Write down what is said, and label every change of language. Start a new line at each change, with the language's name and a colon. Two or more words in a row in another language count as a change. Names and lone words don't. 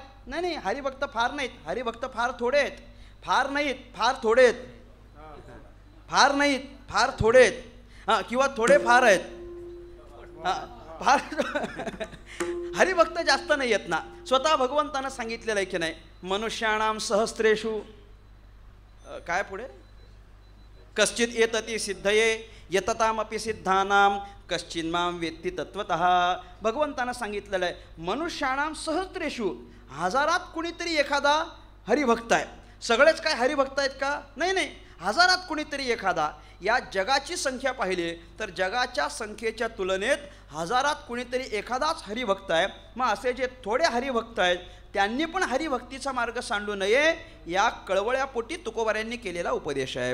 Marathi: नाही नाही, हरिभक्त फार नाहीत, हरिभक्त फार थोडे आहेत. फार नाहीत, फार थोडे आहेत. फार नाहीत, फार थोडे आहेत. हां, किंवा थोडे फार आहेत. फार हरिभक्त जास्त नाही आहेत ना. स्वतः भगवंतानं सांगितलेलं आहे की नाही,
Sanskrit: मनुष्याणाम सहस्रेषु
Marathi: काय पुढे,
Sanskrit: कश्चित येतती सिद्धये यततामपि सिद्धानाम कश्चिन्माम वेत्ती तत्वतः.
Marathi: भगवंतानं सांगितलेलं आहे
Sanskrit: मनुष्याणाम सहस्रेषु,
Marathi: हजारात कुणीतरी एखादा हरिभक्त आहे. सगळेच काय हरिभक्त आहेत का? नाही नाही, हजारात कुणीतरी एखादा. या जगाची संख्या पाहिली तर जगाच्या संख्येच्या तुलनेत हजारात कुणीतरी एखादाच हरिभक्त आहे. मग असे जे थोडे हरिभक्त आहेत त्यांनी पण हरिभक्तीचा मार्ग सांडू नये या कळवळ्यापोटी तुकोबाऱ्यांनी केलेला उपदेश आहे.